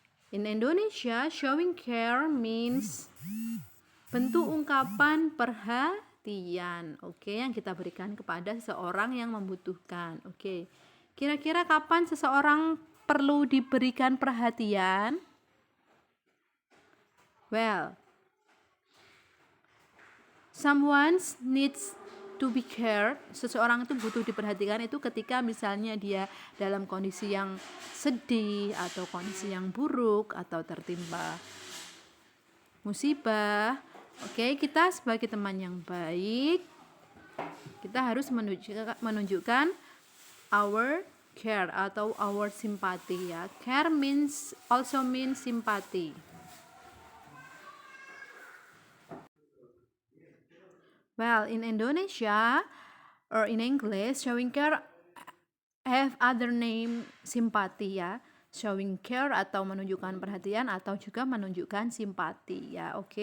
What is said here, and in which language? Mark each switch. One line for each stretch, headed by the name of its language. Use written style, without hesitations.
English: In Indonesia, showing care means
Indonesian: bentuk ungkapan perhatian, yang kita berikan kepada seseorang yang membutuhkan. Kira-kira kapan seseorang perlu diberikan perhatian?
English: Well, someone needs to be cared.
Indonesian: Seseorang itu butuh diperhatikan itu ketika misalnya dia dalam kondisi yang sedih atau kondisi yang buruk atau tertimpa musibah. Kita sebagai teman yang baik, kita harus menunjukkan
English: our care
Indonesian: atau
English: our sympathy
Indonesian: ya.
English: Care also means sympathy. Well, in Indonesia or in English, showing care have other name
Indonesian: simpati ya. Showing care atau menunjukkan perhatian atau juga menunjukkan simpati ya.